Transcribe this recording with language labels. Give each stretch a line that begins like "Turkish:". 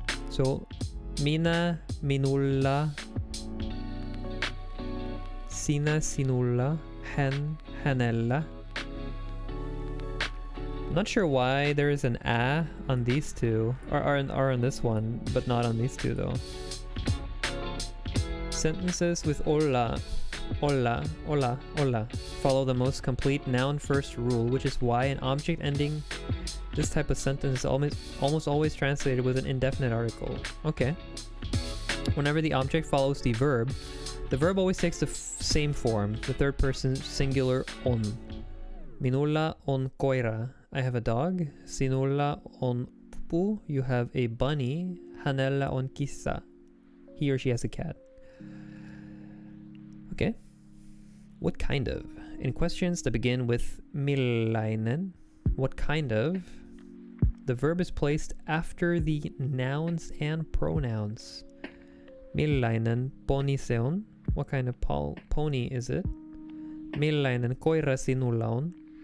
Finnish: So, minä, minulla, sinä, sinulla, hän, hänellä.
English: Not sure why there is an a on these two, or are on this one, but not on these two though. Sentences with olla, olla, olla, olla follow the most complete noun first rule, which is why an object ending this type of sentence is almost always translated with an indefinite article. Okay. Whenever the object follows the verb always takes the same form, the third person singular on.
Finnish: Minulla on koira.
English: I have a dog.
Finnish: Sinulla on pupu.
English: You have a bunny.
Finnish: Hänellä on kissa.
English: He or she has a cat. Okay. What kind of? In questions that begin with millainen, what kind of? The verb is placed after the nouns and pronouns.
Finnish: Millainen poni se on?
English: What kind of pony is it?
Finnish: Millainen koira sinulla on?